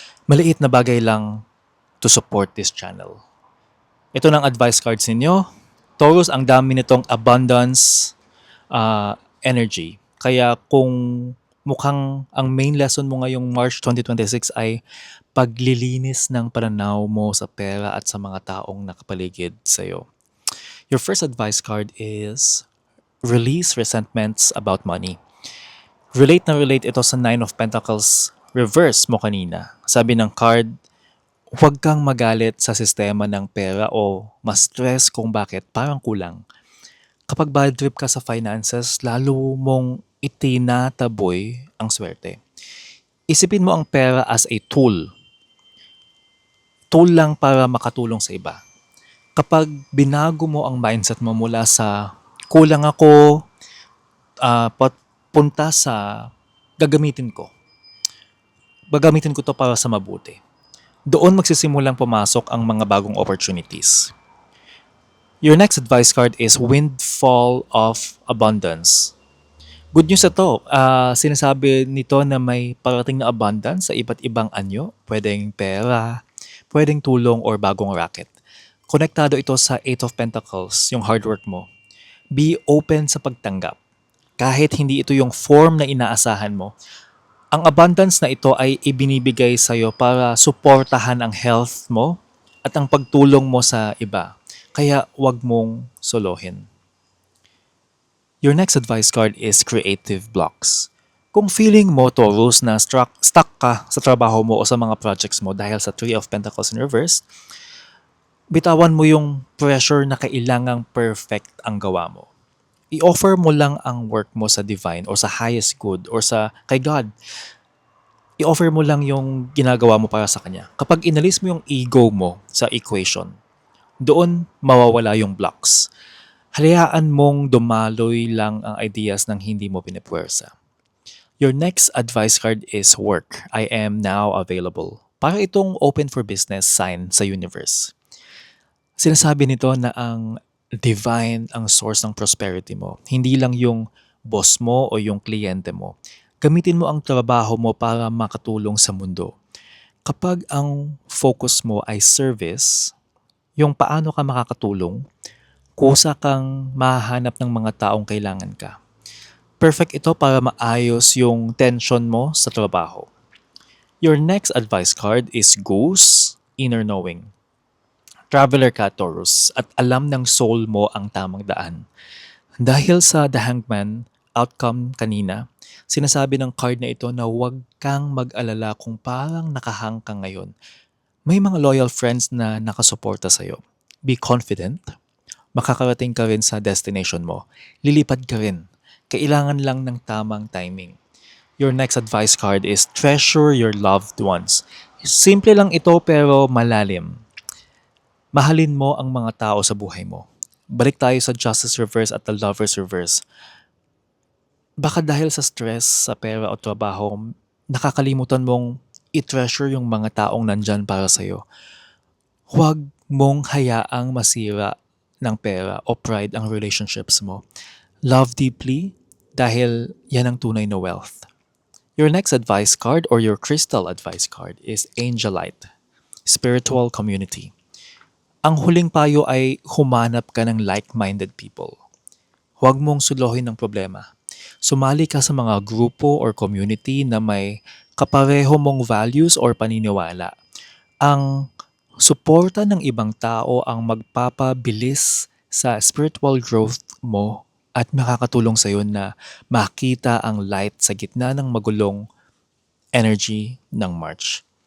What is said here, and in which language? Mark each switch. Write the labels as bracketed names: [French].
[Filipino] Maliit na bagay lang [English] to support this channel. [Filipino] Ito ng advice cards ninyo. Taurus, ang dami nitong abundance energy. Kaya kung mukhang ang main lesson mo ngayong March 2026 ay paglilinis ng pananaw mo sa pera at sa mga taong nakapaligid sa'yo. [English] Your first advice card is release resentments about money. [Filipino] Relate na relate ito sa Nine of Pentacles reverse mo kanina. Sabi ng card, huwag kang magalit sa sistema ng pera o ma-stress kung bakit parang kulang. Kapag bad trip ka sa finances, lalo mong itinataboy ang swerte. Isipin mo ang pera [English] as a tool. [Filipino] Tool lang para makatulong sa iba. Kapag binago mo ang mindset mo mula sa kulang ako, punta sa gagamitin ko. Gagamitin ko to para sa mabuti. Doon magsisimulang pumasok ang mga bagong opportunities. [English] Your next advice card is Windfall of Abundance. [Filipino] Good news ito. Sinasabi nito na may parating na abundance sa iba't ibang anyo. Pwedeng pera, pwedeng tulong or bagong racket. Konektado ito sa Eight of Pentacles, yung hard work mo. Be open sa pagtanggap. Kahit hindi ito yung form na inaasahan mo, ang abundance na ito ay ibinibigay sa'yo para suportahan ang health mo at ang pagtulong mo sa iba. Kaya wag mong solohin. [English] Your next advice card is Creative Blocks. [Filipino] Kung feeling mo, Taurus, na stuck ka sa trabaho mo o sa mga projects mo dahil sa Three of Pentacles in reverse, Bitawan mo yung pressure na kailangang perfect ang gawa mo. I-offer mo lang ang work mo sa divine or sa highest good or sa kay God. I-offer mo lang yung ginagawa mo para sa Kanya. Kapag inalis mo yung ego mo sa equation, doon mawawala yung blocks. Hayaan mong dumaloy lang ang ideas ng hindi mo pinipwersa. [English] Your next advice card is work. I am now available. Para itong open for business sign sa universe. [Filipino] Sinasabi nito na ang divine ang source ng prosperity mo. Hindi lang yung boss mo o yung kliyente mo. Gamitin mo ang trabaho mo para makatulong sa mundo. Kapag ang focus mo ay service, yung paano ka makakatulong, kusa kang mahahanap ng mga taong kailangan ka. Perfect ito para maayos yung tension mo sa trabaho. [English] Your next advice card is Goose, Inner Knowing. [Filipino] Traveler ka, Taurus, at alam ng soul mo ang tamang daan. Dahil sa The Hangman outcome kanina, sinasabi ng card na ito na huwag kang mag-alala kung parang nakahang ka ngayon. May mga loyal friends na nakasuporta sa'yo. [English] Be confident. [Filipino] Makakarating ka rin sa destination mo. Lilipad ka rin. Kailangan lang ng tamang timing. [English] Your next advice card is treasure your loved ones. [Filipino] Simple lang ito pero malalim. Mahalin mo ang mga tao sa buhay mo. Balik tayo sa Justice Reverse at the Lovers Reverse. Baka dahil sa stress, sa pera o trabaho, nakakalimutan mong i-treasure yung mga taong nandyan para sa'yo. Huwag mong hayaang masira ng pera o pride ang relationships mo. [English] Love deeply [Filipino] dahil yan ang tunay na wealth. [English] Your next advice card or your crystal advice card is Angelite, Spiritual Community. [Filipino] Ang huling payo ay humanap ka ng like-minded people. Huwag mong suluhin ng problema. Sumali ka sa mga grupo or community na may kapareho mong values or paniniwala. Ang suporta ng ibang tao ang magpapabilis sa spiritual growth mo at makakatulong sa iyo na makita ang light sa gitna ng magulong energy ng March.